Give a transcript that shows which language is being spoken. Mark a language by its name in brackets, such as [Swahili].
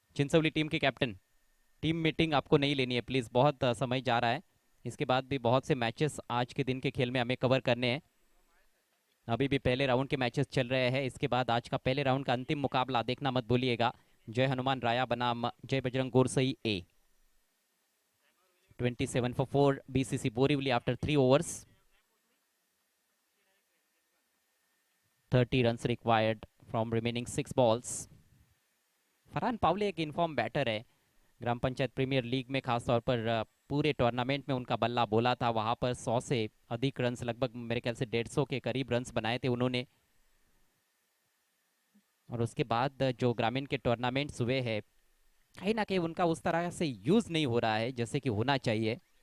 [Hindi] Chincholi team के captain, team meeting आपको नहीं लेनी है प्लीज, बहुत समय जा रहा है। इसके बाद भी बहुत से मैचेस आज के दिन के खेल में हमें कवर करने हैं। अभी भी पहले राउंड के मैचेस चल रहे हैं। इसके बाद आज का पहले राउंड का अंतिम मुकाबला देखना मत भूलिएगा। जय हनुमान राया बनाम जय बजरंग गोरसई ए। [English] 27 for 4 BCC Borivali after 3 overs. 30 runs required from remaining 6 balls. [Hindi] Farhan Pawle एक इनफॉर्म बैटर है। ग्राम पंचायत प्रीमियर लीग में खासतौर पर पूरे टूर्नामेंट में उनका बल्ला बोला था। वहां पर 100 से अधिक रन्स, लगभग मेरे ख्याल से 150 के करीब रन्स बनाए थे उन्होंने। और उसके बाद जो ग्रामीण के टूर्नामेंट्स हुए हैं, कहीं ना कहीं उनका उस तरह से यूज नहीं हो रहा है जैसे कि होना चाहिए।